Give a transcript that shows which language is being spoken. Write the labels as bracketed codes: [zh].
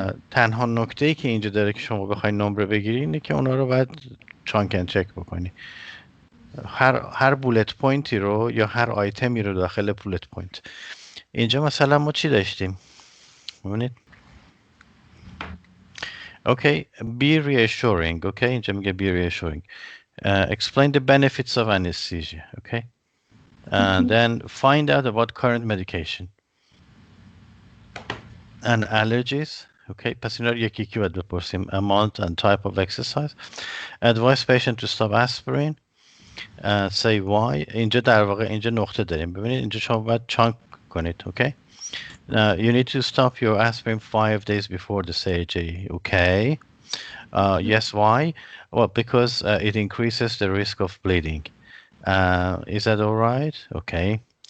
[fa] تنها نکته ای که اینجا داره که شما بخواید نمره بگیری اینه که اونا رو باید چانک اند چک بکنی. هر بولت پوینتی رو یا هر آیتمی رو داخل بولت پوینت. اینجا مثلا ما چی داشتیم؟ ببینید. [en] Okay, be reassuring. Okay, [fa] اینجا میگه [en] be reassuring. Explain the benefits of anesthesia. Okay, and then find out about current medication and allergies. [fa] Okay, پس اینا رو یکی یکی باید بپرسیم. [en] Amount and type of exercise. Advise patient to stop aspirin. Say why. [fa] اینجا در واقع اینجا نقطه داریم. ببینید اینجا شما باید چانک کنید. [en] Okay. You need to stop your aspirin 5 days before the surgery. Okay. Yes, why? Well, because it increases the risk of bleeding. Is that all right? Okay.